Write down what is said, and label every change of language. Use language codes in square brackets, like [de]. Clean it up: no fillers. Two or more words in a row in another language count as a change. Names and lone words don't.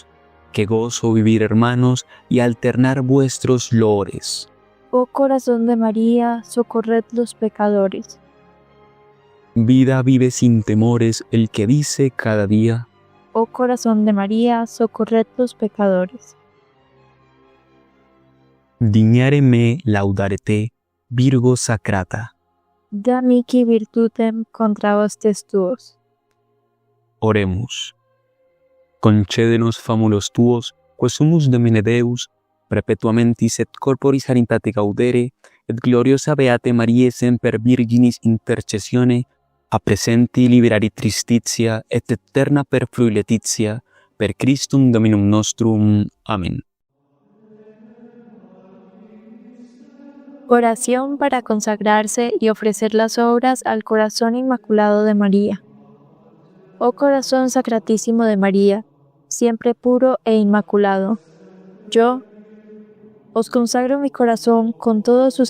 [es] Que gozo vivir hermanos y alternar vuestros loores. Oh corazón de María, socorred los pecadores. Vida vive sin temores el que dice cada día: Oh corazón de María, socorred los pecadores. [la] Dignare me laudare te, Virgo sacrata. Da mihi virtutem contra hostes tuos. Oremus. Concédenos famulos tuos, quae sumus Domine Deus, perpetuamentis et corporis caritate gaudere, et gloriosa beate Mariae semper Virginis intercessione, a presenti liberari tristitia et eterna perflui laetitia, per Christum Dominum nostrum. [es] Amén. Oración para consagrarse y ofrecer las obras al corazón inmaculado de María. Oh corazón sacratísimo de María, siempre puro e inmaculado, yo os consagro mi corazón con todos sus